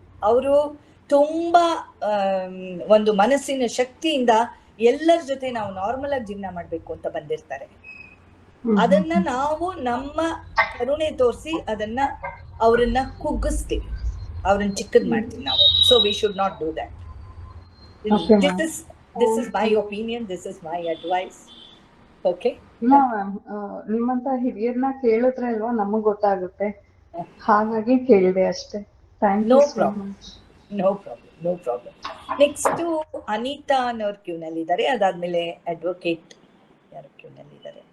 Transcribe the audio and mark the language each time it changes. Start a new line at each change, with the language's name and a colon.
Kannada: ಅವರು ತುಂಬಾ ಒಂದು ಮನಸ್ಸಿನ ಶಕ್ತಿಯಿಂದ ಎಲ್ಲರ ಜೊತೆ ನಾವು ನಾರ್ಮಲ್ ಆಗಿ ಜೀವನ ಮಾಡ್ಬೇಕು ಅಂತ ಬಂದಿರ್ತಾರೆ. ಅದನ್ನ ನಾವು ನಮ್ಮ ಕರುಣೆ ತೋರಿಸಿ ಅದನ್ನ ಅವ್ರನ್ನ ಕುಗ್ಗಿಸ್ತೀವಿ, ಅವ್ರನ್ನ ಚಿಕ್ಕದ್ ಮಾಡ್ತೀವಿ ನಾವು.
English: So we should not do that. This is my opinion, this is my advice. Okay?
Kannada: ನಿಮ್ಮಂತ ಹಿರಿಯರ್ನ ಕೇಳಿದ್ರೆ ಅಲ್ವಾ ನಮಗ್ ಗೊತ್ತಾಗುತ್ತೆ, ಹಾಗಾಗಿ ಕೇಳಿದೆ ಅಷ್ಟೇ.
English: Thank you so much. No problem.
Kannada: Next Anita ಅನ್ನೋರು ಕ್ಯೂ ನಲ್ಲಿ ಇದ್ದಾರೆ. ಅದಾದ್ಮೇಲೆ ಅಡ್ವೊಕೇಟ್ ಯಾರು ಕ್ಯೂ ನಲ್ಲಿ ಇದ್ದಾರೆ.